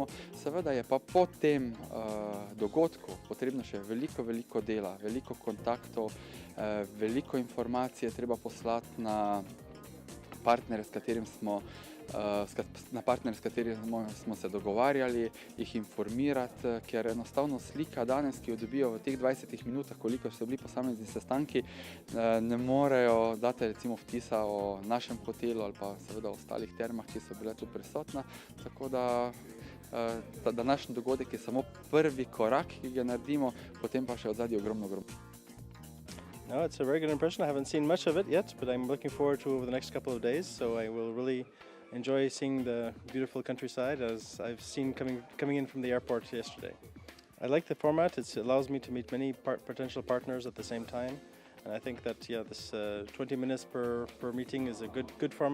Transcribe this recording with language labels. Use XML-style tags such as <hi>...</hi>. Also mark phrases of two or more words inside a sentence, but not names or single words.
<sl>Seveda je pa po tem dogodku potrebno še veliko dela, veliko kontaktov, veliko informacije treba poslati na partnere, s katerimi smo se dogovarjali, jih informirati, ker enostavno slika danes, ki jo dobijo v teh 20 minutah, koliko so bili posamezni sestanki, ne morejo dati recimo vtisa o našem hotelu ali pa seveda o ostalih termah, ki so bile tu prisotna. Tako da ta današnji dogodek je samo prvi korak, ki ga naredimo, potem pa še odzadnji ogromno.</sl> <en>No, it's a very good impression. I haven't seen much of it yet, but I'm looking forward to it over the next couple of days, so I will really enjoy seeing the beautiful countryside as I've seen coming in from the airport yesterday. I like the format. It allows me to meet many potential partners at the same time, and I think that this 20 minutes per meeting is a good format.</en>